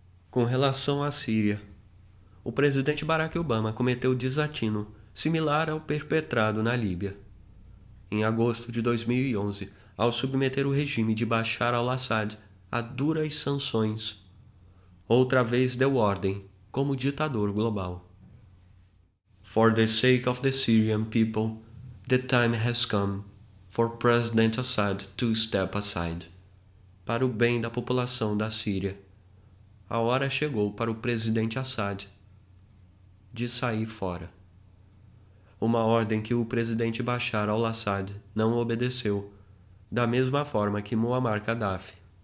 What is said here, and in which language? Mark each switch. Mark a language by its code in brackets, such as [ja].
[pt] Com relação à Síria, o presidente Barack Obama cometeu desatino similar ao perpetrado na Líbia. Em agosto de 2011, ao submeter o regime de Bashar al-Assad a duras sanções, outra vez deu ordem como ditador global. [en] For the sake of the Syrian people, the time has come for President Assad to step aside. [pt] Para o bem da população da Síria, a hora chegou para o presidente Assad de sair fora. Uma ordem que o presidente Bashar al-Assad não obedeceu, da mesma forma que Muammar Gaddafi.